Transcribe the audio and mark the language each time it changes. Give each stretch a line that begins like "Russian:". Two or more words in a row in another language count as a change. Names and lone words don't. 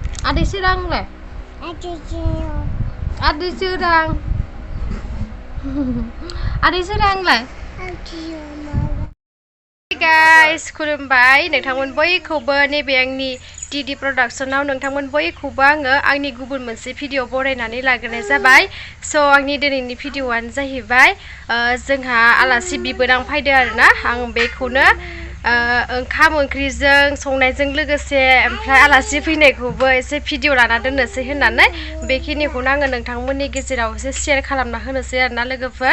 Malay: Adik serang le? Adik serang. Adik serang le?
Bodo: Guys, खुलुमबाय नोंथांमोन बयखौबो नैबे आंनि डिडि प्रडाक्शनाव नोंथांमोन बयखौबो आङो आंनि गुबुन मोनसे भिडिअ बरायनानै लाग्रोनाय जाबाय। स' आंनि दिनैनि भिडिअआनो जाहैबाय जोंहा आलासि बिबोनां फैदों आरोना आं बेखौनो ओंखाम ओंख्रिजों संनायजों लोगोसे ओमफ्राय आलासि फैनायखौबो एसे भिडिअ लाना दोननोसै होननानै बेखिनिखौनो आङो नोंथांमोननि गेजेराव एसे शेयार खालामना होनोसै आरोना लोगोफोर।